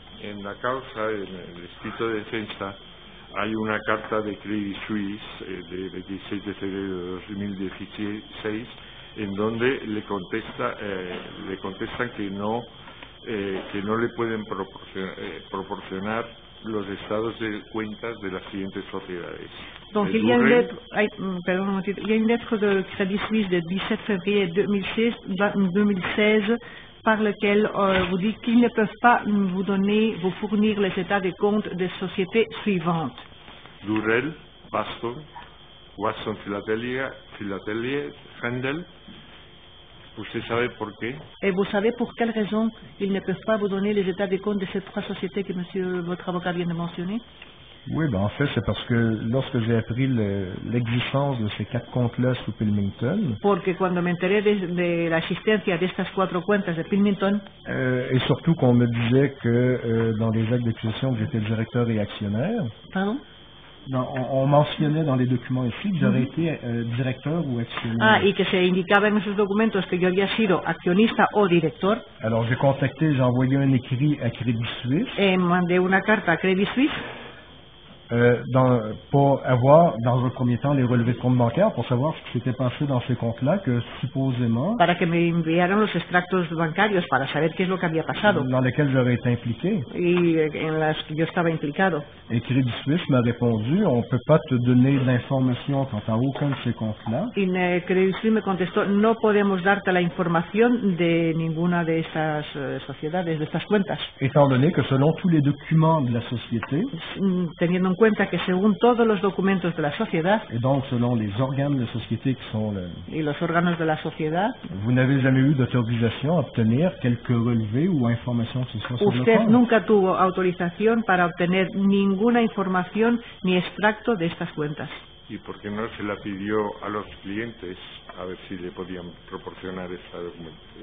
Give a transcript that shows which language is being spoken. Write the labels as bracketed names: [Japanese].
[Spanish] en la causa, en el escrito de defensa, hay una carta de Credit Suisse de 26 de febrero de 2016 en donde le contestan que no le pueden proporcionar los estados de cuentas de las siguientes sociedades. [French] Donc il y a une lettre de Credit Suisse de 17 février 2016 par lequel vous dites qu'ils ne peuvent pas vous fournir les états de compte des sociétés suivantes. Durrell, Baston, Watson Philatélia, Handel. [Spanish] ¿Usted sabe por qué? [French] Et vous savez pour quelle raison ils ne peuvent pas vous donner les états de compte de ces trois sociétés que votre avocat vient de mentionner? Oui, en fait, c'est parce que lorsque j'ai appris l'existence de ces 4 comptes-là sous Pilmington... [Spanish] Porque cuando me enteré de la existencia de estas 4 cuentas de Pilmington... [French] et surtout qu'on me disait que dans les actes d'accusation que j'étais directeur et actionnaire... Pardon? On mentionnait dans les documents ici que j'aurais été directeur ou actionnaire. [Spanish] Y que se indicaba en esos documentos que yo había sido accionista o director. [French] Alors j'ai envoyé un écrit à Crédit Suisse. [Spanish] Mandé una carta a Credit Suisse. [French] Pour avoir, dans un premier temps, les relevés de compte bancaires, pour savoir ce qui s'était passé dans ces comptes-là, que supposément... [Spanish] Para que me enviaran los extractos bancarios, para saber qué es lo que había pasado. [French] Dans lesquels j'aurais été impliqué. [Spanish] Y en las que yo estaba implicado. [French] Et Crédit Suisse m'a répondu, on ne peut pas te donner d'informations quant à aucun de ces comptes-là. [Spanish] Y Credit Suisse me contestó, no podemos darte la información de ninguna de estas sociedades, de estas cuentas. [French] Étant donné que selon tous les documents de la société... [Spanish] Teniendo en cuenta que según todos los documentos de la sociedad [French] et donc selon les organes de société qui sont [Spanish] y los órganos de la sociedad, [French] vous n'avez jamais eu d'autorisation à obtenir quelques relevés ou informations que ce soit sur le compte. [Spanish] Usted nunca tuvo autorización para obtener ninguna información ni extracto de estas cuentas. ¿Y por qué no se la pidió a los clientes a ver si le podían proporcionar esta documentación?